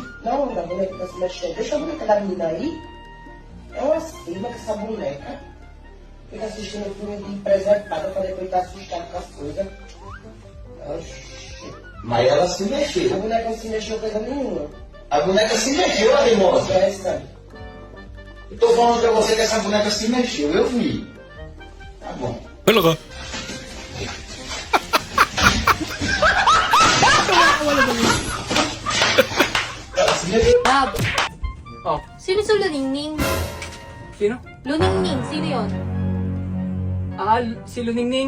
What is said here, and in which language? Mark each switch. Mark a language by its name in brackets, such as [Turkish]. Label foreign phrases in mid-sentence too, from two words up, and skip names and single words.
[Portuguese] Não, a boneca tá se mexendo. Deixa a boneca da menina aí. É uma cima que essa boneca fica assistindo o filme de preservada pra depois estar assustado com as coisas. Oxi. Mas ela se mexeu. A boneca não se mexeu coisa nenhuma. A boneca se mexeu, ali, moça. Eu tô falando pra você que essa boneca se mexeu, eu vi. Tá bom. [Filipino] Wala ka. Bob, Oh, sino si Luningning? sino? Luningning, sino yon? Ah, si Luningning.